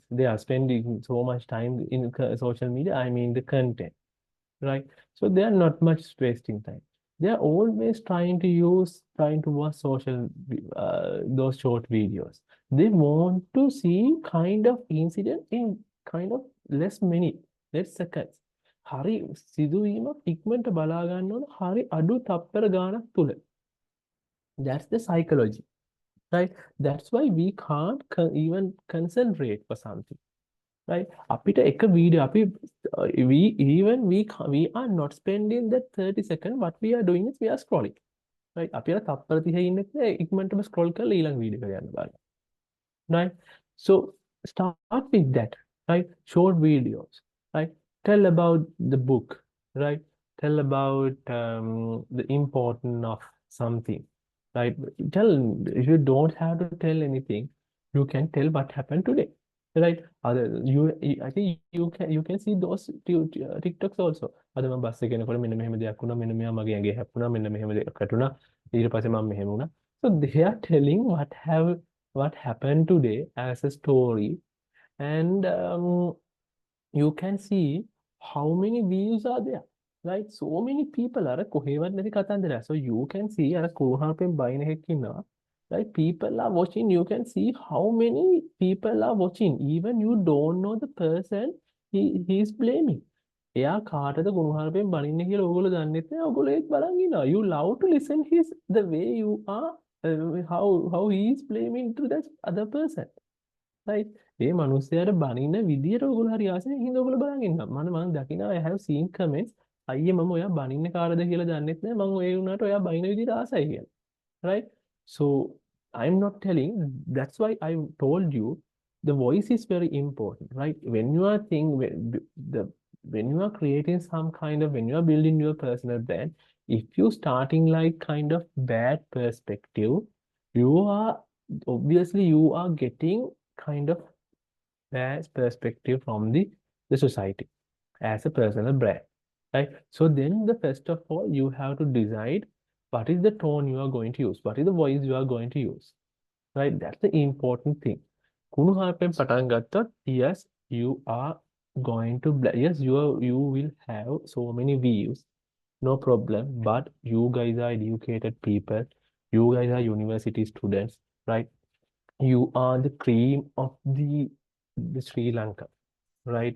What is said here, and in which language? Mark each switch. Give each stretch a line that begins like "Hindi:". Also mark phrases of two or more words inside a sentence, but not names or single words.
English: They are spending so much time in social media. I mean the content, right? So they are not much wasting time. They are always trying to watch those short videos. They want to see kind of incident in kind of less seconds.
Sinhala: හරි සිදුවීමක් ඉක්මනට බලා ගන්න ඕන හරි අඩු තප්පර ගානක් තුල.
English: That's the psychology, right? That's why we can't even concentrate for something, right?
Sinhala: අපිට එක වීඩියෝ අපි
English: we are not spending that 30 seconds. What we are doing is we are scrolling, right?
Sinhala: අපි අර තප්පර 30 ඉන්නේ ඉක්මනටම scroll කරලා ඊළඟ වීඩියෝ එක යන්න බලන්න,
English: right? So start with that, right? Short videos, right? Tell about the book, right? Tell about the importance of something, right? Tell, if you don't have to tell anything, you can tell what happened today, right? I think you can see those TikToks also.
Sinhala: අද මම බස් එකේ යනකොට මෙන්න මෙහෙම දෙයක් වුණා, මෙන්න මෙයා මගේ ඇඟේ හැප්පුණා, මෙන්න මෙහෙම දෙයක් වැටුණා, ඊට පස්සේ මම මෙහෙම වුණා.
English: So they are telling what happened today as a story, and you can see how many views are there, right? So many people are
Sinhala: කොහෙවත් නැති කතන්දරයක්.
English: So you can see
Sinhala: අර කුරුහරුපෙන් බයින එකක් ඉන්නවා,
English: right? People are watching. You can see how many people are watching. Even you don't know the person he is blaming.
Sinhala: එයා කාටද කුරුහරුපෙන් බනින්නේ කියලා ඕගොල්ලෝ දන්නෙත් නෑ. ඕගොල්ලෝ ඒත් බලන් ඉන්නවා.
English: You love to listen the way you are, how he is blaming to that other person, right?
Sinhala: ඒ මිනිස්සයාට බනින්න විදියට ඔයගොල්ලෝ හරි ආසයි හින්දා ඔයගොල්ලෝ බලන් ඉන්නවා. මම දකිනවා
English: I have seen comments.
Sinhala: අයියේ මම ඔයා බනින්න කාටද කියලා දන්නෙත් නෑ. මම ඒ වුණාට ඔයා බනින විදියට ආසයි කියලා.
English: Right? So I'm not telling, that's why I told you the voice is very important, right? When you are when you are creating some kind of, when you are building your personal brand, if you starting like kind of bad perspective, you are obviously you are getting kind of bad perspective from the society as a personal brand, right? So then the first of all you have to decide what is the tone you are going to use, what is the voice you are going to use, right? That's the important thing.
Sinhala: කුණුහරුපෙන් පටන් ගත්තොත්,
English: yes, you are going to, yes, you will have so many views, no problem, but you guys are educated people, you guys are university students, right? You are the cream of the Sri Lanka, right?